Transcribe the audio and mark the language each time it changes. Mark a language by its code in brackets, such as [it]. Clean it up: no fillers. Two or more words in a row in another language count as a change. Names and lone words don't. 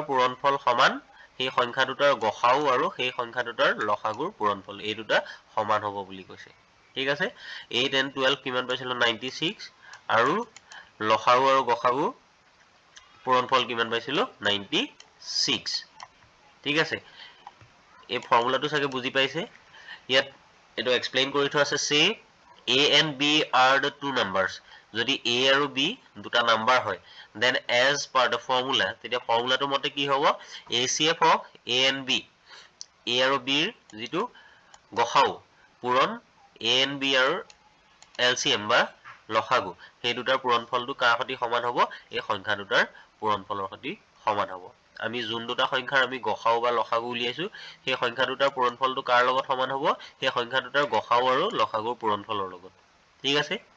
[as] পূৰণফল সমান সেই সংখ্যা দুটাৰ গসাউ আৰু সেই সংখ্যা দুটাৰ লসাগুৰ পূৰণফল এই দুটা সমান হ'ব বুলি কৈছে ঠিক আছে 8 and 12 কিমান পাইছিলো 96 আৰু লসাগু আৰু গসাগু পূৰণফল কিমান পাইছিলো 96 ঠিক আছে এই ফৰ্মুলাটো সাকে বুজি পাইছে ইয়াত এটো এক্সপ্লেইন কৰি থোৱা আছে সে [en] A and B are the two numbers [as] যদি A আৰু B দুটা নাম্বাৰ হয় [en] then as per the formula [as] তেতিয়া ফৰ্মুলাটো মতে কি হ'ব [en] ACF of A and B [as] A আৰু B ৰ যেটো গসাউ পূৰণ [en] A and B [as] আৰু LCM বা লসাগু সেই দুটাৰ পূৰণফলটো কাৰ সতি সমান হ'ব এই সংখ্যা দুটাৰ পূৰণফলৰ সতি সমান হ'ব আমি যোন দুটা সংখ্যাৰ আমি গসাউ বা লসাগু উলিয়াইছো সেই সংখ্যা দুটাৰ পূৰণফলটো কাৰ লগত সমান হ'ব সেই সংখ্যা দুটাৰ গসাউ আৰু লসাগুৰ পূৰণফলৰ লগত ঠিক আছে